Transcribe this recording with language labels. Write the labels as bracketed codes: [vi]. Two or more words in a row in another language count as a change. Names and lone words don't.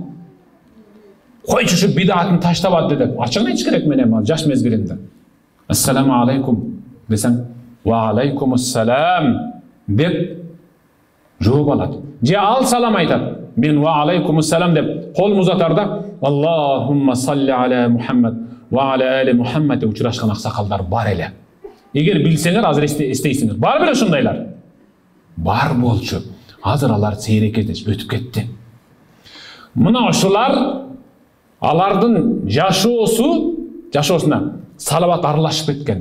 [ky] Койчу ушу бидатын таштабады деп. Ачыгын айтыш керек менен жаш мезгилимде. [ar] السلام عليكم [ky] десем, [ar] وعليكم السلام [ky] деп жооп алат. Же ал салам айтат. Мен [ar] وعليكم السلام [ky] деп колумду узатар да, [ar] اللهم صل على محمد وعلى آل محمد [ky] деп учурашкан аксакалдар бар эле. Эгер билсеңер, азыр эстейсиңер. Бар беле ушундайлар? Бар болчу. Азыр алар сейрек кездешип өтүп кетти. Мына ушулар алардын жашоосуна салават аралашып кеткен.